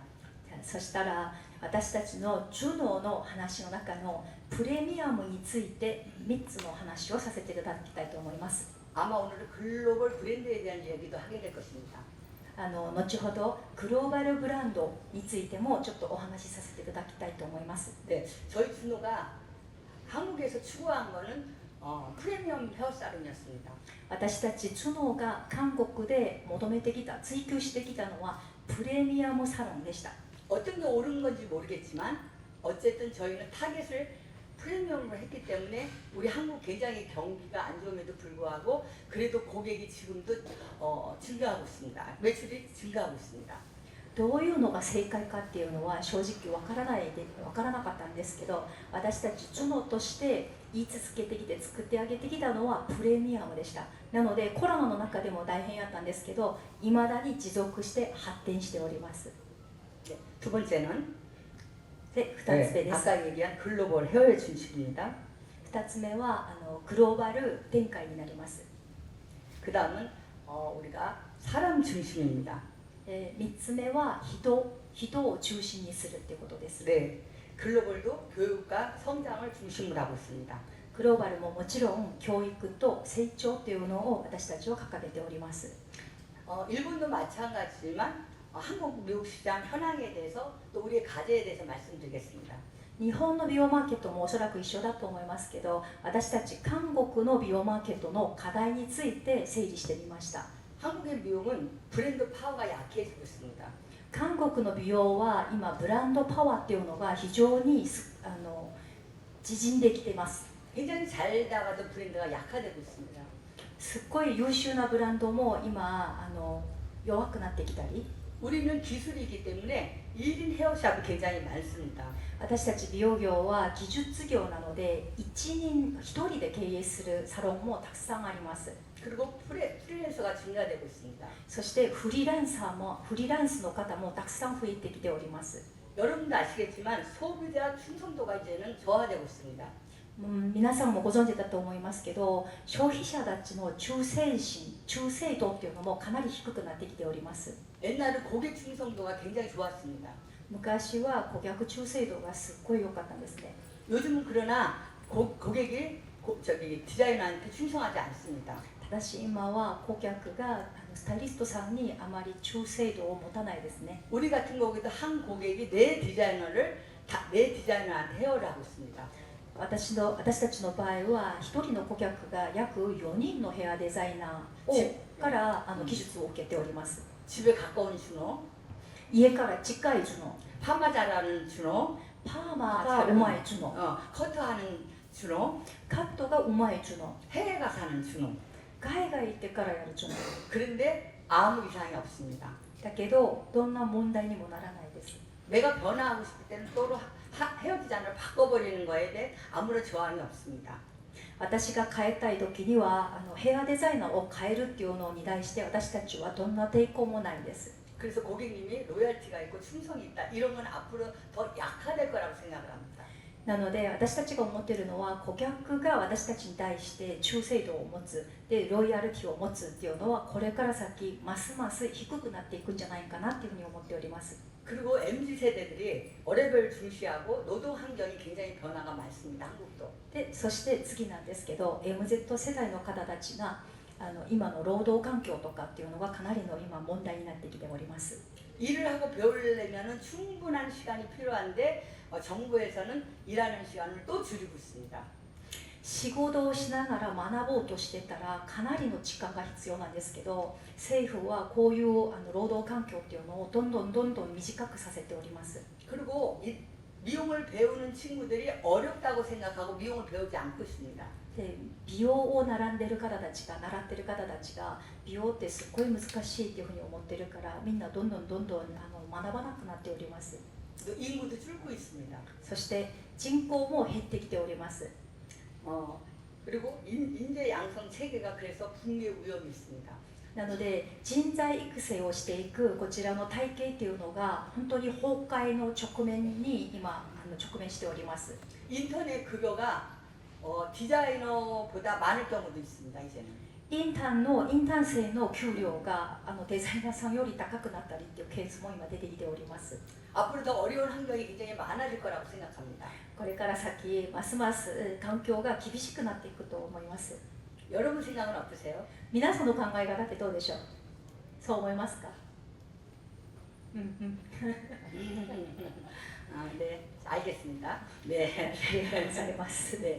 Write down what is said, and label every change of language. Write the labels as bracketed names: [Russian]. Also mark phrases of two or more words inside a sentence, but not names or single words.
[Japanese] そしたら私たちのジュノの話の中のプレミアムについて3つの話をさせていただきたいと思います。 [Korean] 아마 오늘은 글로벌 브랜드에 대한 이야기도 하게 될 것입니다. [Japanese] 後ほどグローバルブランドについてもちょっとお話しさせていただきたいと思います。 [Korean] 네, 저희 준호가 한국에서 추구한 거는 프리미엄 헤어살롱이었습니다. [Japanese] 私たちツノが韓国で求めてきた追求してきたのはプレミアムサロンでした。 [Korean] 어떤 게 옳은 건지 모르겠지만 어쨌든 저희는 타겟을 프리미엄으로 했기 때문에 우리 한국 굉장히 경기가 안 좋음에도 불구하고 그래도 고객이 지금도 증가하고 있습니다. 매출이 증가하고 있습니다. [Japanese] どういうのが正解かっていうのは正直わからなかったんですけど、私たちツノとして言い続けてきて作ってあげてきたのはプレミアムでした。なのでコロナの中でも大変やったんですけど、未だに持続して発展しております。 [Korean] 네, 두 번째는 [Japanese] で、2つ目です。 [Korean] 아까 얘기한 글로벌 해외 진출입니다. [Japanese] 2 つ目はグローバル展開になります。 [Korean] 그 다음은 우리가 사람 중심입니다. [Japanese] 3 つ目は人を中心にするっていうことです。 [Korean] 네, 글로벌도 교육과 성장을 중심으로 하고 있습니다. [Japanese] グローバルももちろん教育と成長っていうのを私たちは掲げております。 [Korean] 일본도 마찬가지지만 한국 미국 시장 현황에 대해서 또 우리의 과제에 대해서 말씀드리겠습니다. [Japanese] 日本の美容マーケットもおそらく一緒だと思いますけど、私たち韓国の美容マーケットの課題について整理してみました。 [Korean] 한국의 미용은 브랜드 파워가 약해지고 있습니다. [Japanese] 韓国の美容は今ブランドパワーっていうのが非常に縮んできています。 [Korean] 굉장히 잘 나가던 브랜드가 약화되고 있습니다. [Japanese] すっごい優秀なブランドも今弱くなってきたり、 [Korean] 우리는 기술이기 때문에 1인 헤어샵이 굉장히 많습니다. [Japanese] 私たち美容業は技術業なので一人で経営するサロンもたくさんあります。 [Korean] 그리고 프리랜서가 증가되고 있습니다. [Japanese] そしてフリーランスの方もたくさん増えてきております。 [Korean] 여러분도 아시겠지만 소비자 충성도가 이제는 저하되고 있습니다. [Japanese] 皆さんもご存知だと思いますけど、消費者たちの忠誠度っていうのもかなり低くなってきております。 [Korean] 옛날에 고객 충성도가 굉장히 좋았습니다. [Japanese] 昔は顧客忠誠度がすっごい良かったんですね。 [Korean] 요즘은 그러나 고객이 디자이너한테 충성하지 않습니다. [Japanese] ただし今は顧客がスタイリストさんにあまり忠誠度を持たないですね。 [Korean] 우리 같은 경우에도 한 고객이 내 디자이너한테 헤어를 하고 있습니다. [Japanese] 私たちの場合は1人の顧客が約4人のヘアデザイナーから技術を受けております。 [Korean] 집에 가까운 준호, [Japanese] 家から近いジュノ、 [Korean] 파마 잘하는 준호, [Japanese] パーマがうまいジュノ、 [Korean] 커트하는 준호, [Japanese] カットがうまいジュノ、 [Korean] 해외 가서 하는 준호. [Japanese] 海外行ってからやるジュノ。 [Korean] 그런데 아무 이상이 없습니다. [Japanese] だけどどんな問題にもならないです。 [Korean] 내가 변화하고 싶을 때는 또 헤어 디자인을 바꿔버리는 거에 대해 아무런 저항이 없습니다. [Japanese] 私が変えたい時にはヘアデザイナーを変えるっていうのに対して私たちはどんな抵抗もないです。 [Korean] 그래서 고객님이 로열티가 있고 충성이 있다. 이런 건 앞으로 더 약화될 거라고 생각을 합니다. [Japanese] なので私たちが思っているのは顧客が私たちに対して忠誠度を持つでロイヤルティを持つっていうのはこれから先ますます低くなっていくんじゃないかなっていうふうに思っております。 [Korean] 그리고 MZ 세대들이 월요별 중시하고 노동 환경이 굉장히 변화가 많습니다. 한국도. [Japanese] でそして次なんですけど MZ 世代の方たちが今の労働環境とかっていうのがかなりの今問題になってきております。 [Korean] 일을 하고 배우려면 충분한 시간이 필요한데 정부에서는 일하는 시간을 또 줄이고 있습니다. [Japanese] 仕事をしながら学ぼうとしてたらかなりの時間が必要なんですけど、政府はこういう労働環境っていうのをどんどん短くさせております。 [Korean] 그리고 미용을 배우는 친구들이 어렵다고 생각하고 미용을 배우지 않고 있습니다. [Japanese] で美容を習ってる方たちが美容ってすっごい難しいっていうふうに思ってるからみんなどんどん学ばなくなっております。 [Korean] 인구도 줄고 있습니다. [Japanese] そして人口も減ってきております。 [Korean] 그리고 인재 양성 체계가 그래서 붕괴 위험이 있습니다. [Japanese] なので人材育成をしていくこちらの体系っていうのが本当に崩壊の直面に今直面しております。 [Korean] 인터넷 급여가 디자이너보다 많을 경우도 있습니다. 이제는. [Japanese] インターン生の給料がデザイナーさんより高くなったりっていうケースも今出てきております。 [Korean] 앞으로 더 어려운 환경이 굉장히 많아질 거라고 생각합니다. [Japanese] これから先ますます環境が厳しくなっていくと思います。 [Korean] 여러분 생각은 어떠세요? [Japanese] 皆さんの考え方ってどうでしょう。そう思いますか。うんうん。 [Korean] 아, 네, 알겠습니다. 네. [Japanese] ありがとうございます。 [Korean] 네.